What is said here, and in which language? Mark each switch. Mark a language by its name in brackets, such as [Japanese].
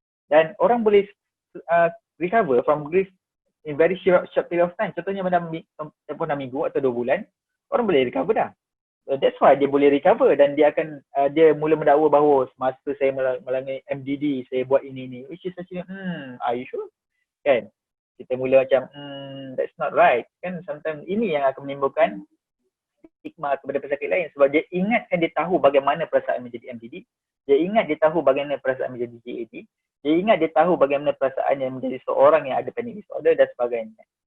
[Malay] Dan orang boleh [English] recover from grief in very short period of time. [Malay] Contohnya dalam tempoh 6 minggu atau 2 bulan, orang boleh recover dah. [English] That's why [Malay] dia boleh recover dan dia mula mendakwa bahawa semasa saya mengalami MDD, saya buat ini. [English] Which is actually, are you sure? Kan? [Malay] Kita mula macam, [English] that's not right. [Malay] Kan sometimes ini yang akan menimbulkan stigma kepada pesakit lain sebab dia ingatkan dia tahu bagaimana perasaan menjadi MDD, dia ingat dia tahu bagaimana perasaan menjadi GAD, dia ingat dia tahu bagaimana perasaan yang menjadi seorang yang ada panic disorder dan sebagainya.